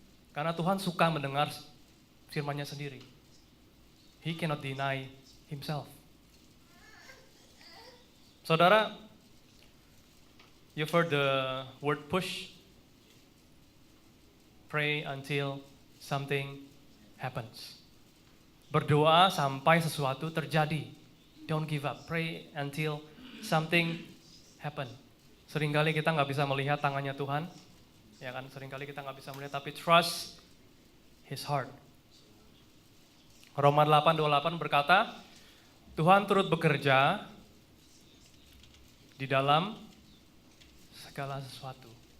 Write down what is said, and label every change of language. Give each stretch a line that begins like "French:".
Indonesian: Karena Tuhan suka mendengar firman-Nya sendiri.
English: He cannot deny himself.
Indonesian: Saudara,
English: you've heard the word push. Pray until something happens.
Indonesian: Berdoa sampai sesuatu terjadi.
English: Don't give up. Pray until something happen.
Indonesian: Seringkali kita nggak bisa melihat tangannya Tuhan, ya kan? Seringkali kita nggak bisa melihat, tapi
English: trust His heart.
Indonesian: Roma 8:28 berkata, Tuhan turut bekerja di dalam segala sesuatu.